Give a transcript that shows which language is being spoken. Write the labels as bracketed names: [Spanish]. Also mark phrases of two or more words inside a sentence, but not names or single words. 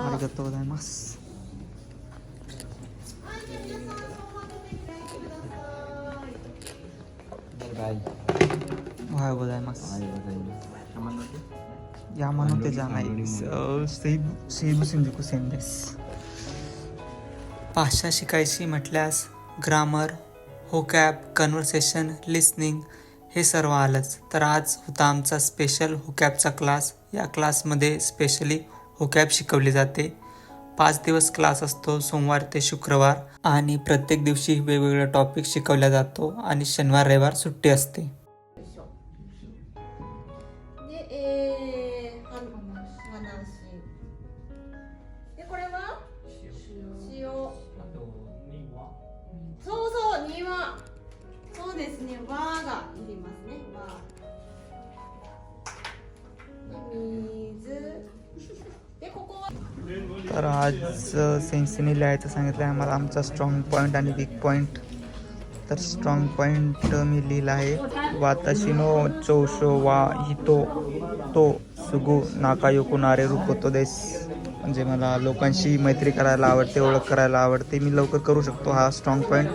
[Japanese] ありがとうございます。おはようございます。山手じゃないです。西武新宿線です。 [Marathi] भाषा शिकायची म्हटल्यास [English] grammar, vocab, conversation, listening [Marathi] हे सर्व आलंच. तर आज होता आमचा स्पेशल होकॅबचा क्लास. या क्लासमध्ये स्पेशली होकॅब शिकवली जाते. 5 दिवस क्लास असतो, सोमवार ते शुक्रवार, आणि प्रत्येक दिवशी वेगवेगळा टॉपिक शिकवला जातो आणि शनिवार रविवार सुट्टी असते. [Japanese] で、話。で、これは塩。そうそう、庭。そうですね、和がいりますね。和。水。で、ここは。 [Marathi] तर आज सेन्सीने लिहायचं सांगितलं आहे आम्हाला, आमचा [English] strong point [Marathi] आणि [English] weak point. [Marathi] तर [English] strong point [Marathi] मी लिहिला आहे, [Japanese] 私の長所は人とすぐ仲良くなれることです. [Marathi] म्हणजे मला लोकांशी मैत्री करायला आवडते, ओळख करायला आवडते, मी लवकर करू शकतो, हा [English] strong point.